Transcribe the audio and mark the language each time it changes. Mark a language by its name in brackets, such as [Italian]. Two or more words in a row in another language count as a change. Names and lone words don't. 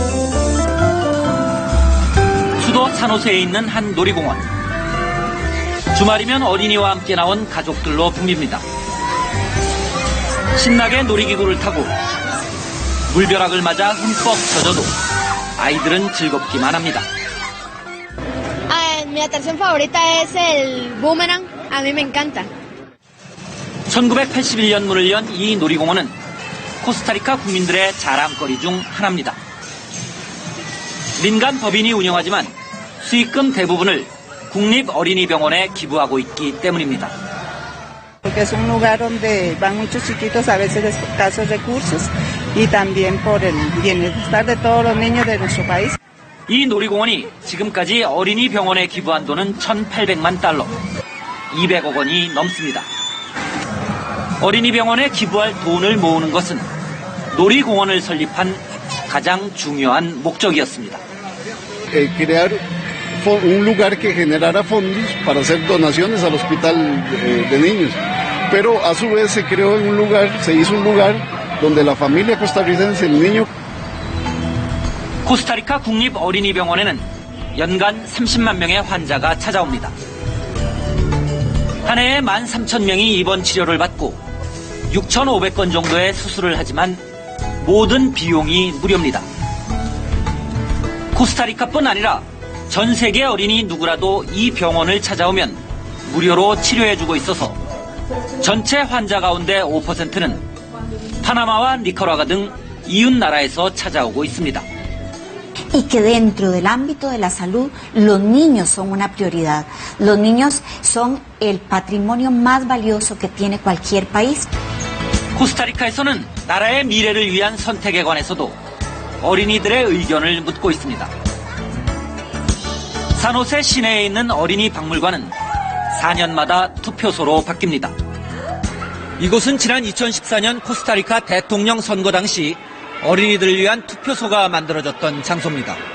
[Korean] 수도 산호세에 있는 한 놀이공원. 주말이면 어린이와 함께 나온 가족들로 붐빕니다. 신나게 놀이기구를 타고 물벼락을 맞아 흠뻑 젖어도 아이들은 즐겁기만 합니다. [Spanish] Mi atracción favorita es el boomerang. A mí me encanta. [Korean] 1981년 문을 연 이 놀이공원은 코스타리카 국민들의 자랑거리 중 하나입니다. 민간 법인이 운영하지만 수익금 대부분을 국립어린이병원에 기부하고 있기 때문입니다. [Spanish] Porque es un lugar donde van muchos chiquitos a veces de escasos recursos y también por el bienestar de todos los niños de nuestro país. [Korean] 이 놀이공원이 지금까지 어린이 병원에 기부한 돈은 1,800만 달러, 200억 원이 넘습니다. 어린이 병원에 기부할 돈을 모으는 것은 놀이공원을 설립한 가장 중요한 목적이었습니다. [Spanish] Crear un lugar que generara fondos para hacer donaciones al hospital de niños. Pero a su vez se creó un lugar, se hizo un lugar donde la familia costarricense, el niño. [Korean] 코스타리카 국립어린이병원에는 연간 30만 명의 환자가 찾아옵니다. 한 해에 13,000명이 입원 치료를 받고 6,500건 정도의 수술을 하지만 모든 비용이 무료입니다. 코스타리카뿐 아니라 전 세계 어린이 누구라도 이 병원을 찾아오면 무료로 치료해주고 있어서 전체 환자 가운데 5%는 파나마와 니카라과 등 이웃 나라에서 찾아오고 있습니다. [Spanish] Y que dentro del ámbito de la salud los niños son una prioridad. Los niños son el patrimonio más valioso que tiene cualquier país. [Korean] 코스타리카에서는 나라의 미래를 위한 선택에 관해서도 어린이들의 의견을 묻고 있습니다. 산호세 시내에 있는 어린이 박물관은 4년마다 투표소로 바뀝니다. 이곳은 지난 2014년 코스타리카 대통령 선거 당시 어린이들을 위한 투표소가 만들어졌던 장소입니다.